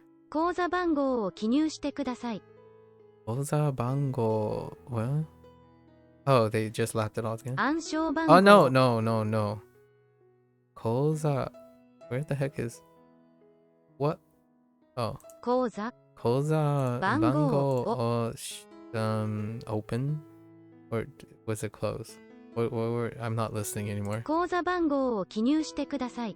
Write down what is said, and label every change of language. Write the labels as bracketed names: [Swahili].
[Japanese] 口座番号を記入してください。 Koza bango. [English] What? Oh, they just left it all again? [Japanese] 暗証番号 [English] Oh, no. Koza. Where the heck is... What? Oh. [Japanese] 口座 Koza Bango. [English] bango open? Or was it closed? What I'm not listening anymore. [Japanese] 口座番号を記入してください。